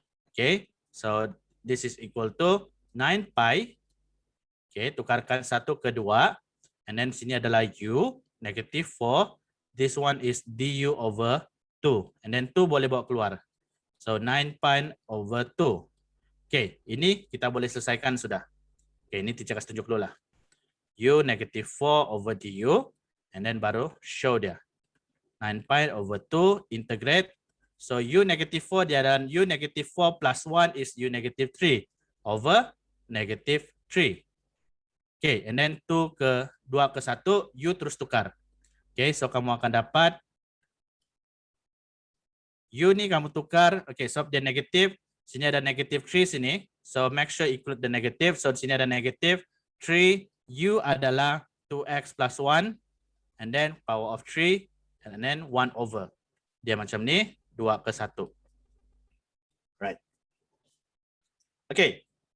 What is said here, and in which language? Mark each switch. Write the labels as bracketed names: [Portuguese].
[English] Okay, so this is equal to 9 pi. [Malay] Okay, tukarkan 1 ke 2. [English] And then [Malay] sini adalah [English] u, negative 4. This one is du over 2. And then 2 [Malay] boleh bawa keluar. [English] So 9 pi over 2. [Malay] Okay, ini kita boleh selesaikan sudah. Okay, ini teacher kasih tunjuk dulu lah. U negative 4 over du. [English] And then [Malay] baru [English] show dia. 9 pi over 2 integrate. So u negative 4 dia dan u negative 4 plus 1 is u negative 3 over negative 3. [Malay] Okay, and then 2 ke 1 u terus tukar. Okay, so kamu akan dapat u ni kamu tukar. Okay, so dia negative. Sini ada negative 3 sini. [English] So make sure include the negative. [Malay] So di sini ada negative 3. U adalah 2x plus 1. [English] And then power of 3. And then 1 over. [Malay] Dia macam ni. 2 ke 1. Right. Okay.